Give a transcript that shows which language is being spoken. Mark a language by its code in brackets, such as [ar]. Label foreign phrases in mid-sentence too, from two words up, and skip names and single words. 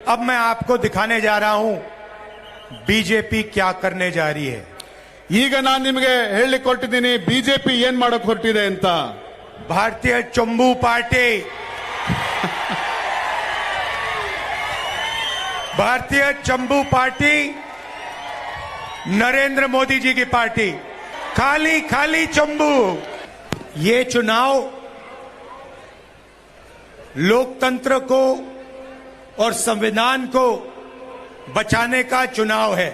[hi] अब मैं आपको दिखाने जा रहा हूं बीजेपी क्या करने जा रही है। [kn] ಈಗ ನಾನು ನಿಮಗೆ ಹೇಳಲಿಕ್ಕೆ ಹೊರಟಿದ್ದೀನಿ ಬಿಜೆಪಿ ಏನ್ ಮಾಡಕ್ ಹೊರಟಿದೆ ಅಂತ। [hi] भारतीय चंबू पार्टी भारतीय चंबू पार्टी नरेंद्र मोदी जी की पार्टी, खाली खाली चंबू। ये चुनाव लोकतंत्र को और संविधान को बचाने का चुनाव है।